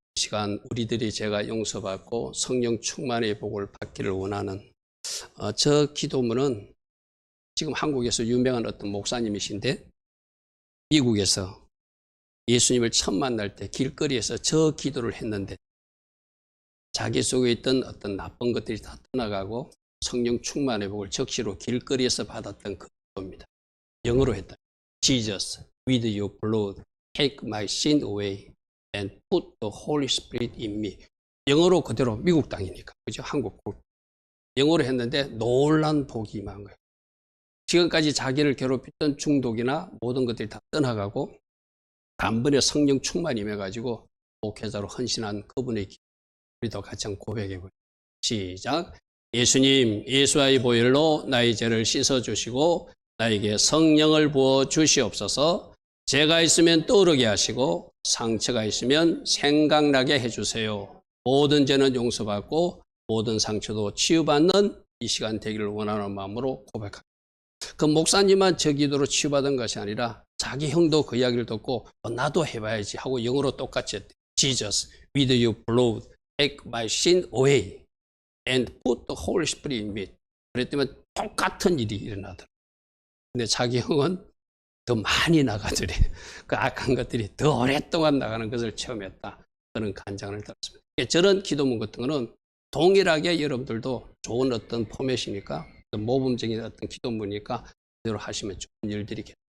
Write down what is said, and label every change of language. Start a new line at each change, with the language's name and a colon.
Korean: 이 시간 우리들이 제가 용서받고 성령 충만의 복을 받기를 원하는 저 기도문은 지금 한국에서 유명한 어떤 목사님이신데 미국에서 예수님을 처음 만날 때 길거리에서 저 기도를 했는데 자기 속에 있던 어떤 나쁜 것들이 다 떠나가고 성령 충만의 복을 적시로 길거리에서 받았던 그 기도입니다. 영어로 했다.
English: Jesus, with your blood, take my sin away and put the Holy Spirit in me.
Korean: 영어로 그대로 미국 땅이니까, 그죠? 한국 영어로 했는데 놀란 복이 임한 거예요. 지금까지 자기를 괴롭혔던 중독이나 모든 것들이 다 떠나가고 단번에 성령 충만이 임해가지고 목회자로 헌신한 그분의 기 우리도 같이 고백해보죠. 시작. 예수님, 예수의 보혈로 나의 죄를 씻어주시고 나에게 성령을 부어 주시옵소서. 죄가 있으면 떠오르게 하시고 상처가 있으면 생각나게 해주세요. 모든 죄는 용서받고 모든 상처도 치유받는 이 시간 되기를 원하는 마음으로 고백합니다. 그 목사님만 저 기도로 치유받은 것이 아니라 자기 형도 그 이야기를 듣고 나도 해봐야지 하고 영어로 똑같이 했대요.
English: Jesus, with your blood, take my sin away and put the Holy Spirit in me.
Korean: 그랬더니 똑같은 일이 일어나더라고요. 근데 자기 형은 더 많이 나가더래. 그 악한 것들이 더 오랫동안 나가는 것을 체험했다. 그런 간장을 들었습니다. 저런 기도문 같은 거는 동일하게 여러분들도 좋은 어떤 포맷이니까 모범적인 어떤 기도문이니까 그대로 하시면 좋은 일들이 겠습니다.